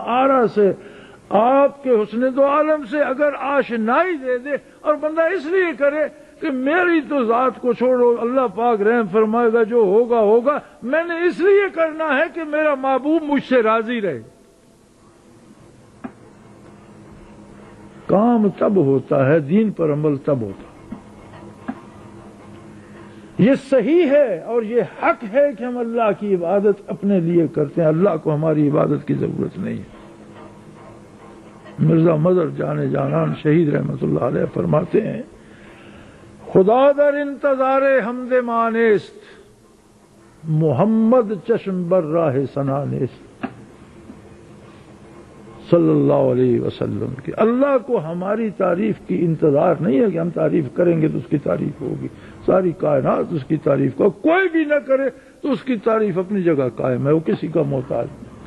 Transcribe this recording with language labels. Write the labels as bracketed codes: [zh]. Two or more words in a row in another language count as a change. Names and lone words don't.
[ur] آرا سے، آپ کے حسن دو عالم سے اگر آشنائی دے دے اور بندہ اس لیے کرے کہ میری تو ذات کو چھوڑو، اللہ پاک رحم فرمائے گا، جو ہوگا ہوگا، میں نے اس لیے کرنا ہے کہ میرا محبوب مجھ سے راضی رہے، کام تب ہوتا ہے، دین پر عمل تب ہوتا ہے۔ یہ صحیح ہے اور یہ حق ہے کہ ہم اللہ کی عبادت اپنے لیے کرتے ہیں، اللہ کو ہماری عبادت کی ضرورت نہیں ہے۔ مرزا مظہر جان جانان شہید رحمت اللہ علیہ فرماتے ہیں، [fa] خدا در انتظار حمد مانست، محمد چشم بر راہ ثنا نیست، [ar] صلی اللہ علیہ وسلم [fa] کی۔ [ur] اللہ کو ہماری تعریف کی انتظار نہیں ہے کہ ہم تعریف کریں گے تو اس کی تعریف ہوگی، ساری کائنات اس کی تعریف کو، کوئی بھی نہ کرے تو اس کی تعریف اپنی جگہ قائم ہے، وہ کسی کا محتاج نہیں۔